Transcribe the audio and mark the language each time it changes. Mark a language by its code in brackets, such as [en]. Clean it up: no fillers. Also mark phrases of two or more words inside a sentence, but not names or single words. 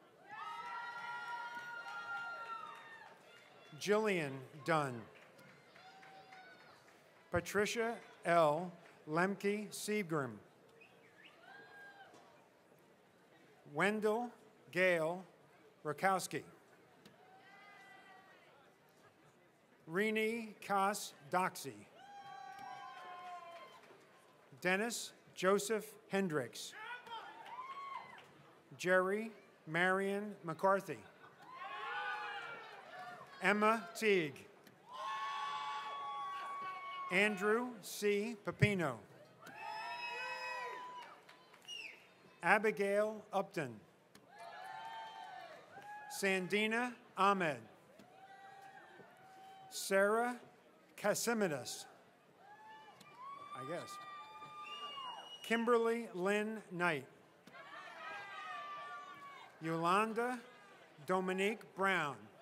[en] Jillian Dunn. Patricia L. Lemke Seagram. Wendell Gale Rakowski. Rini Kas Doxy. Dennis Joseph Hendricks. Jerry Marion McCarthy. Emma Teague. Andrew C. Pepino. Abigail Upton. Sandina Ahmed. Sarah Casimidis, I guess. Kimberly Lynn Knight. Yolanda Dominique Brown.